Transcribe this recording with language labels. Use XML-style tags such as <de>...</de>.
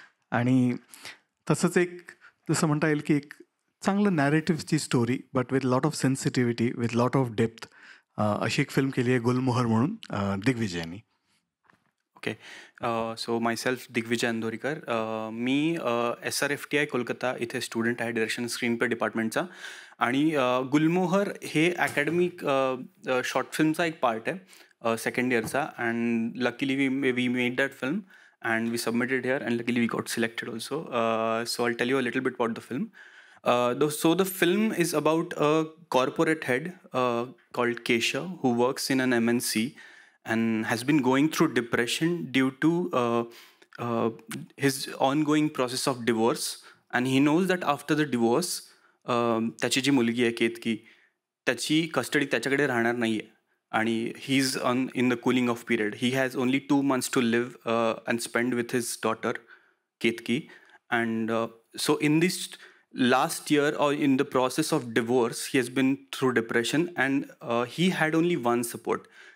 <mr>आणि तसंच एक जसं म्हणता येईल की एक चांगलं नॅरेटिव्हची story</mr> <en>but with lot of sensitivity, with lot of depth,</en> <mr>अशी एक फिल्म केली आहे गुलमोहर म्हणून दिग्विजयनी.</mr> <en>Okay. So myself</en> <mr>Digvijay अंदोरीकर. मी SRFTI कोलकाता इथे स्टुडंट आहे डिरेक्शन स्क्रीन प्ले डिपार्टमेंटचा. आणि गुलमोहर हे अकॅडमिक शॉर्ट फिल्मचा एक पार्ट आहे second इयरचा.</mr> <en>And luckily we made that film and we submitted here and luckily we got selected also. So I'll tell you a little bit about the film. So the film is about a corporate head called Keshav who works in an MNC and has been going through depression due to his ongoing process of divorce. And he knows that after the divorce</en> <mr>त्याची जी मुलगी आहे केतकी, त्याची custody त्याच्याकडे राहणार नाही आहे. आणि</mr> <en>he is in the cooling off period. He has only 2 months to live and spend with his daughter Ketki. And so in this last year or in the process of divorce, he has been through depression, and he had only one support.</en>